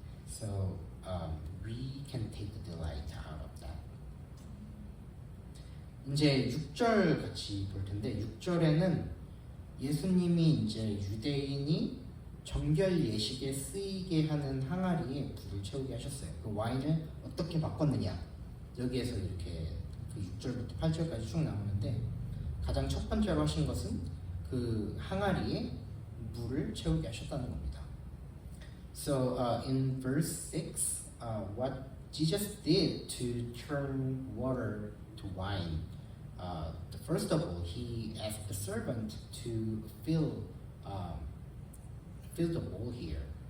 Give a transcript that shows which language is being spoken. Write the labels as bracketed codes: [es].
[en] So we can take the delight out of that. [ko] 이제 6절 같이 볼 텐데 6절에는 예수님이 이제 유대인이 정결 예식에 쓰이게 하는 항아리에 불을 채우게 하셨어요. 그 와인을 어떻게 바꿨느냐 여기에서 이렇게 그 6절부터 8절까지 쭉 나오는데 가장 첫 번째로 하신 것은 그 항아리에 물을 채우게 하셨다는 겁니다. [en] So in verse 6, what Jesus did to turn water to wine, first of all, he asked the servant to fill the bowl here.